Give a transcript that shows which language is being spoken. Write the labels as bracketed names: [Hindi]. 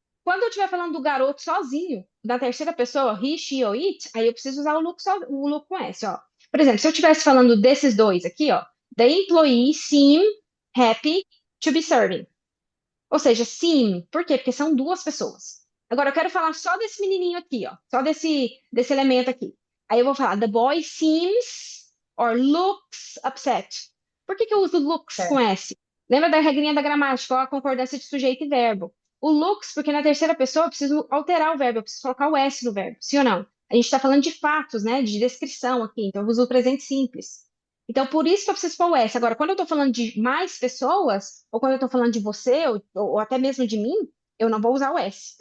[Portuguese] Quando eu estiver falando do garoto sozinho, da terceira pessoa, he, she ou it, aí eu preciso usar o look com S, ó. Por exemplo, se eu estivesse falando desses dois aqui, ó, [English] the employee seem happy to be serving. [Portuguese] Ou seja, seem, por quê? Porque são duas pessoas. Agora eu quero falar só desse menininho aqui, ó, só desse elemento aqui. Aí eu vou falar, [English] the boy seems or looks upset. [Portuguese] Por que que eu uso looks com Certo. S? Lembra da regrinha da gramática, ó, a concordância de sujeito e verbo. O looks, porque na terceira pessoa eu preciso alterar o verbo, eu preciso colocar o S no verbo, sim ou não? A gente está falando de fatos, né, de descrição aqui, então eu uso o presente simples. Então, por isso que eu preciso pôr o S. Agora, quando eu estou falando de mais pessoas, ou quando eu estou falando de você, ou até mesmo de mim, eu não vou usar o S.